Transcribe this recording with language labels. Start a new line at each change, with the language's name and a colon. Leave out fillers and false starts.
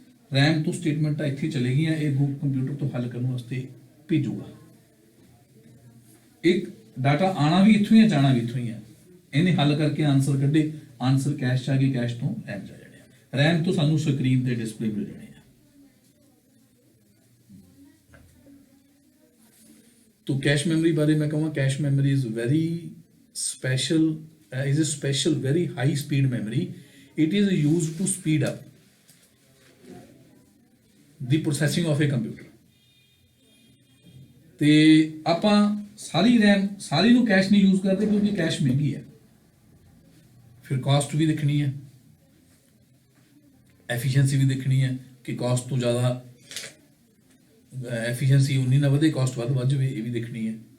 Punjabi: RAM ਤੋਂ ਸਟੇਟਮੈਂਟਾਂ ਇੱਥੇ ਚਲੇ ਗਈਆਂ, ਇਹ ਕੰਪਿਊਟਰ ਤੋਂ ਹੱਲ ਕਰਨ ਵਾਸਤੇ ਭੇਜੂਗਾ। ਇੱਕ ਡਾਟਾ ਆਣਾ ਵੀ ਇੱਥੋਂ ਹੀ ਹੈ, ਜਾਣਾ ਵੀ ਇੱਥੋਂ ਹੀ ਹੈ। ਇਹਨੇ ਹੱਲ ਕਰਕੇ ਆਨਸਰ ਕੱਢੇ, ਆਨਸਰ ਕੈਸ਼ 'ਚ ਆ ਗਏ, ਕੈਸ਼ ਤੋਂ ਰੈਮ 'ਚ ਆ ਜਾਣੇ, ਰੈਮ ਤੋਂ ਸਾਨੂੰ ਸਕਰੀਨ ਤੇ ਡਿਸਪਲੇ ਮਿਲ ਜਾਣੇ ਆ।
Hindi: तो कैश मेमोरी बारे मैं कहूँगा,
English: Cache memory is very special, is a special very high speed memory. It is used to speed up the processing of a computer.
Punjabi: ਤੇ ਆਪਾਂ ਸਾਰੀ ਰੈਮ ਸਾਰੀ ਨੂੰ ਕੈਸ਼ ਨਹੀਂ ਯੂਜ਼ ਕਰਦੇ ਕਿਉਂਕਿ ਕੈਸ਼ ਮਹਿੰਗੀ ਹੈ, ਫਿਰ ਕਾਸਟ ਵੀ ਦੇਖਣੀ ਹੈ, ਐਫੀਸ਼ੀਐਂਸੀ ਵੀ ਦੇਖਣੀ ਹੈ ਕਿ ਕਾਸਟ ਤੋਂ ਜ਼ਿਆਦਾ ਐਫੀਸ਼ੀਐਂਸੀ ਉਨੀ ਨਾ ਵਧੇ, ਕਾਸਟ ਵੱਧ ਜਾਵੇ, ਇਹ ਵੀ ਦੇਖਣੀ ਹੈ।